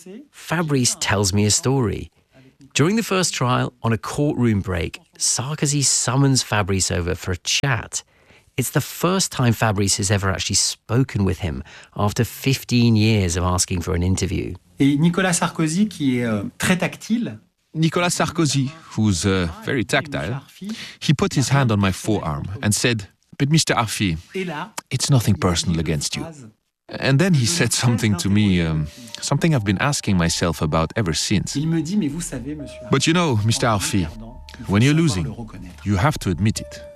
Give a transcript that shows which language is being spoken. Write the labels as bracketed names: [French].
[English] Fabrice tells me a story. During the first trial, on a courtroom break, Sarkozy summons Fabrice over for a chat. It's the first time Fabrice has ever actually spoken with him after 15 years of asking for an interview. [French] Et Nicolas Sarkozy, qui est très tactile. [English] Nicolas Sarkozy, who's very tactile, he put his hand on my forearm and said, "But Mr. Arfi, it's nothing personal against you." And then he said something to me, something I've been asking myself about ever since. "But you know, Mr. Arfi, when you're losing, you have to admit it.